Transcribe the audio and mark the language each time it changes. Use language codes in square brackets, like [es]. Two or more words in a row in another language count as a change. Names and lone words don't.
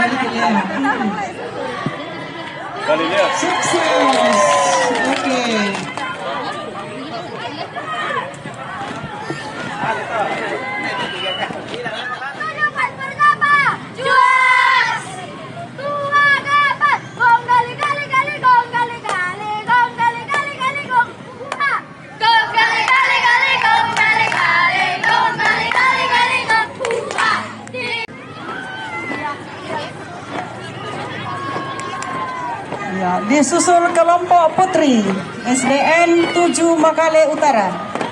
[id] Kali lihat. sukses. Oke. Juas! Tua gapat! Gong gali gali gali gong gali gali gong gali gali gali gong. Gong gali gali gali gong gali gali gong gali gali gali gong. Ya, disusul kelompok putri SDN 7 Makale Utara.